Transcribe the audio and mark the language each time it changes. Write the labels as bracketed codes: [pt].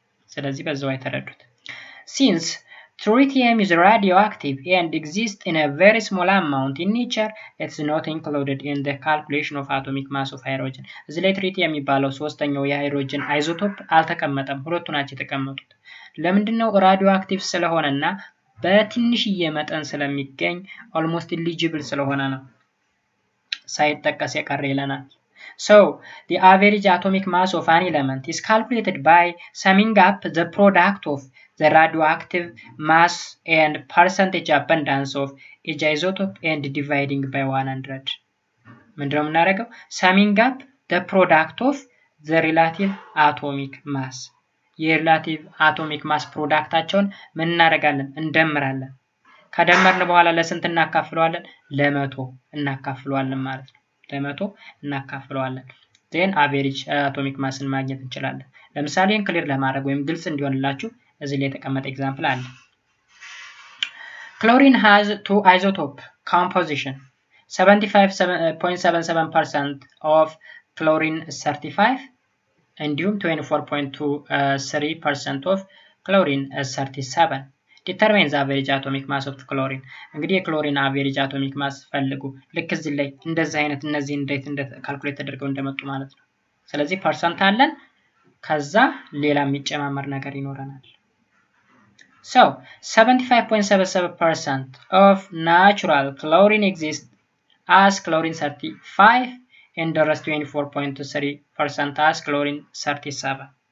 [am] ስለዚህ በዛው አይተረዱት። [en] Since tritium is radioactive and exists in a very small amount in nature, it's not included in the calculation of atomic mass of hydrogen. [am] እዚህ ላይ ትሪቲየም የሚባለው ሶስተኛው የሃይድሮጅን አይዞቶፕ አልተቀመጠም፣ ሁለቱ ናቸው የተቀመጡት። ለምንድነው? ራዲዮ አክቲቭ ስለሆነና በትንሽዬ መጠን ስለሚገኝ ኦልሞስት ኢሊጂብል ስለሆነ ነው ሳይጠቀስ የቀረ ይለናል። [en] So the average atomic mass of an element is calculated by summing up the product of the radioactive mass and percentage abundance of each isotope and dividing by 100. [am] ምንድነው የምናደርገው? [en] summing up the product of the relative atomic mass [am] የሪላቲቭ አቶሚክ ማስ ፕሮዳክታቸውን ምን እናደርጋለን? እንደምራለን። ከደመርን በኋላ ለስንት እናካፍለዋለን? ለመቶ እናካፍለዋለን ማለት ነው። ለመቶ እናካፍለዋለን። ዜን አቬሬጅ አቶሚክ ማስን ማግኘት እንችላለን። ለምሳሌ ይህን ክሊር ለማድረግ ወይም ግልጽ እንዲሆንላችሁ እዚህ ላይ የተቀመጠ ኤግዛምፕል አለ። [en] Chlorine has two isotope composition. 75.77% of chlorine 35 እንዲሁም 24.23% of chlorine 37. Determine the average atomic mass of chlorine. [am] እንግዲህ የክሎሪን አቬሬጅ አቶሚክ ማስ ፈልጉ። ልክ እዚህ ላይ እንደዚህ አይነት እነዚህ እንዴት ካልኩሌት ተደርገው እንደመጡ ማለት ነው። ስለዚህ ፐርሰንት አለን፣ ከዛ ሌላ የሚጨማመር ነገር ይኖረናል። [en] So 75.77% of natural chlorine exists as chlorine 35 and the rest 24.3% as chlorine 37.